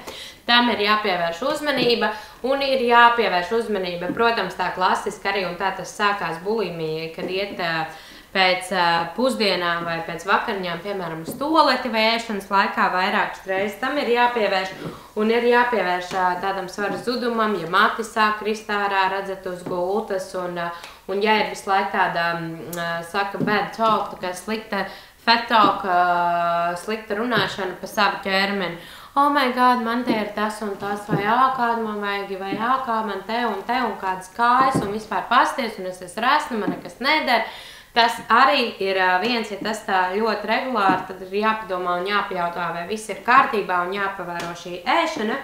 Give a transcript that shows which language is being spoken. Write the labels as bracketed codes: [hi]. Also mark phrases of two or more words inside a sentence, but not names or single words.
[lv] Tam ir jāpievērš uzmanība, un ir jāpievērš uzmanība, protams, tā klasiski arī, un tā tas sākās bulimija, kad iet pēc pusdienām vai pēc vakariņām, piemēram, uz tualeti vai ēšanas laikā vairākas reizes. Tam ir jāpievērš, un ir jāpievērš tādam svara zudumam, ja mati sāk krist ārā, redzat uz gultas, un ja ir visu laiku tāda, saka, [en] bad talk, [lv] tā kā slikta [en] fat talk, [lv] slikta runāšana pa savu ķermeni. [en] Oh my god, [lv] man te ir tas un tas, vai kādu man vajag, vai kā man te un kādas kājas, un vispār pasties, un es esmu resna, man nekas neder. Tas arī ir viens, ja tas tā ļoti regulāri, tad ir jāpadomā un jāpajautā, vai viss ir kārtībā un jāpavēro šī ēšana.